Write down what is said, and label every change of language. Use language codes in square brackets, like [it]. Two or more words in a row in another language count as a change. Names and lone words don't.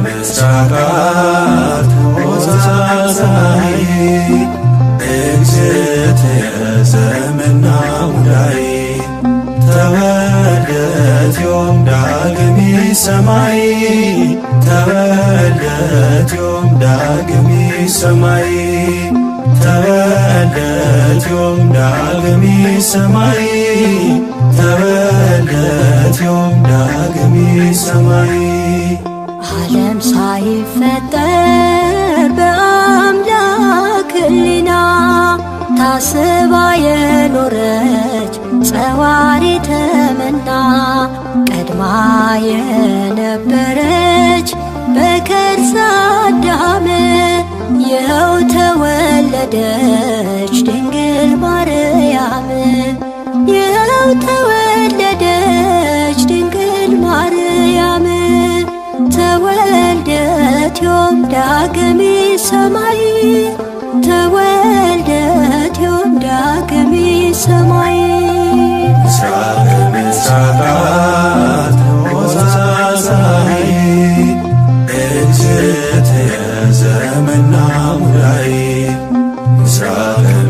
[gez] ምስራቃት ሙዛዛዬ እግዝእትየ ዘመና ሙዳዬ ተወልደት ዮም ዳግሜ ሰማይ ተወልደት ዮም ዳግሜ ሰማይ ተወልደት ዮም ዳግሜ ሰማይ ተወልደት ዮም ዳግሜ ሰማይ [am] ዓለም ሳይፈጠር በአምላክ ሕሊና ታስባ የኖረች ጸዋሪተ መና ቀድማ የነበረች በከርሰ አዳም ይኸው ተወለደች ድንግል ማርያም ይኸው ተወለደች ድንግል ማርያም [gez] ተወልደት ዮም ዳግሜ ሰማይ ተወልደት ዮም ዳግሜ ሰማይ ምስራቀ ምስራቃት ሙዛዛዬ እግዝእትየ ዘመና ሙዳዬ ምስራቀ